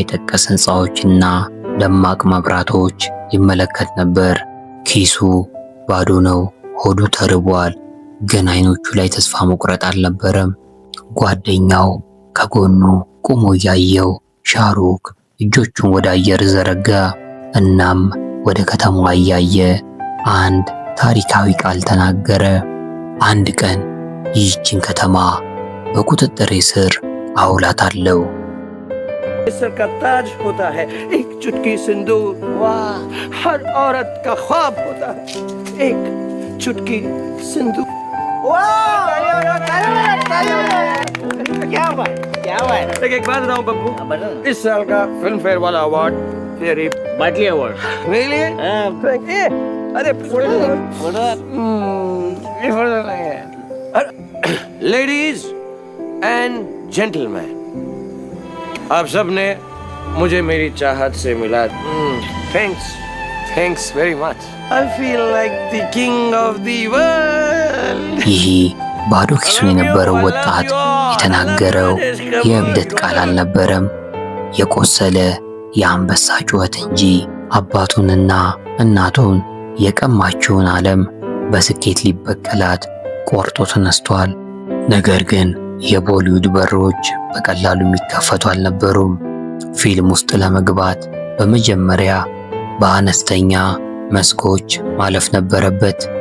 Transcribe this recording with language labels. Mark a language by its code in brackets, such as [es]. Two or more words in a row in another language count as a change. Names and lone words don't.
[am] ጠቀስ ሕንፃዎችና ደማቅ መብራቶች ይመለከት ነበር። ኪሱ ባዶ ነው፣ ሆዱ ተርቧል፣ ግን አይኖቹ ላይ ተስፋ መቁረጥ አልነበረም። ጓደኛው ከጎኑ ቆሞ እያየው ሻሩክ እጆቹን ወደ አየር ዘረጋ። እናም ወደ ከተማዋ እያየ አንድ ታሪካዊ ቃል ተናገረ። አንድ ቀን ይህችን ከተማ በቁጥጥሬ ስር አውላታለሁ። [hi] सर का ताज होता है, एक चुटकी सिंदूर, वाह, हर औरत का ख्वाब होता है, एक चुटकी सिंदूर। क्या बात। एक बात बताऊं बब्बू, इस साल का फिल्म फेयर वाला अवार्ड तेरी बाटली अवार्ड मेरे लिए। अरे [en] ladies and gentleman, [hi] आप सब ने मुझे मेरी चाहत से मिला। [en] thanks very much. I feel like the king of the world. [am] ይህ ባዶ ኪሱን የነበረው ወጣት የተናገረው የእብደት ቃል አልነበረም፣ የቆሰለ የአንበሳ ጩኸት እንጂ። አባቱንና እናቱን የቀማችውን ዓለም በስኬት ሊበቀላት ቆርጦ ተነስቷል። ነገር ግን የቦሊውድ በሮች በቀላሉ የሚከፈቱ አልነበሩም። ፊልም ውስጥ ለመግባት በመጀመሪያ በአነስተኛ መስኮች ማለፍ ነበረበት።